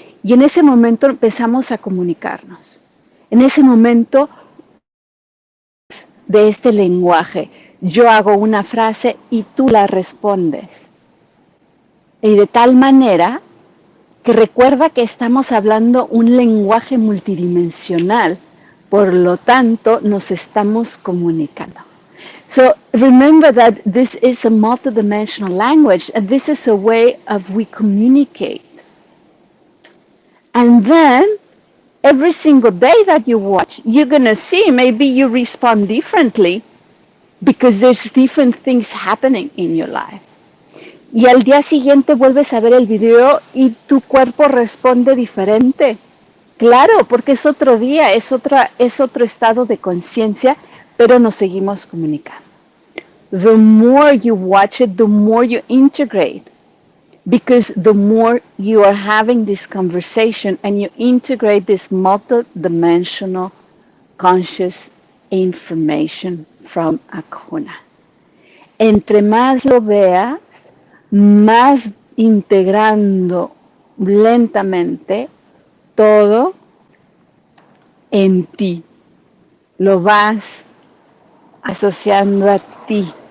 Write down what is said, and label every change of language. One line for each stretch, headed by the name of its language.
Spanish: Y en ese momento empezamos a comunicarnos. En ese momento de este lenguaje, yo hago una frase y tú la respondes. Y de tal manera que recuerda que estamos hablando un lenguaje multidimensional, por lo tanto nos estamos comunicando.
English: So remember that this is a multidimensional language and this is a way of we communicate. And then every single day that you watch, you're going to see maybe you respond differently because there's different things happening in your life.
Spanish: Y al día siguiente vuelves a ver el video y tu cuerpo responde diferente. Claro, porque es otro día, es otro estado de conciencia, pero nos seguimos comunicando.
English: The more you watch it, the more you integrate. Because the more you are having this conversation and you integrate this multidimensional conscious information from Akuna.
Spanish: Entre más lo veas, más integrando lentamente todo en ti. Lo vas asociando a ti.